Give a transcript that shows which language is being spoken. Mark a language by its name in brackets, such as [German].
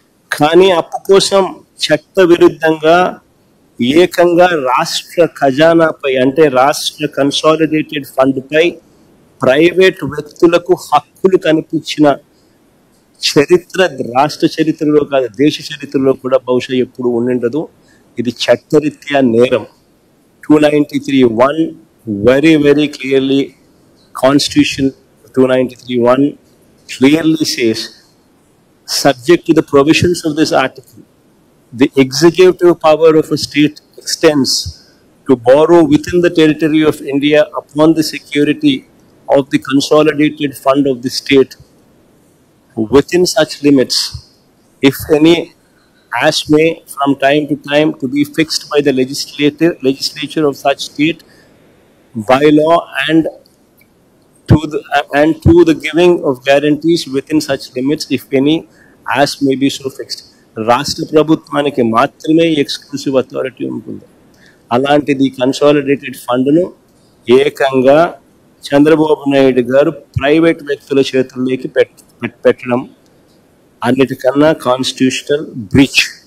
[Telugu] కానీ అప్పు కోసం చట్ట విరుద్ధంగా ఏకంగా రాష్ట్ర ఖజానాపై అంటే రాష్ట్ర కన్సాలిడేటెడ్ ఫండ్ పై ప్రైవేట్ వ్యక్తులకు హక్కులు కనిపించిన చరిత్ర రాష్ట్ర చరిత్రలో కాదు, దేశ చరిత్రలో కూడా బహుశా ఎప్పుడు ఉండిండదు. ఇది చట్టరీత్యా నేరం. [English] 293(1) very very clearly, Constitution 293(1) clearly says, subject to the provisions of this article, the executive power of a state extends to borrow within the territory of India upon the security of the consolidated fund of the state within such limits, if any, as may from time to time to be fixed by the legislature of such state by law, and to the giving of guarantees within such limits, if any, as may be so fixed. [Telugu] రాష్ట్ర ప్రభుత్వానికి మాత్రమే exclusive authority ఉంటుంది. అలాంటిది consolidated ఫండ్ను ఏకంగా చంద్రబాబు నాయుడు గారు private వ్యక్తుల చేతుల్లోకి పెట్టడం అన్నిటికన్నా కాన్స్టిట్యూషనల్ బ్రీచ్.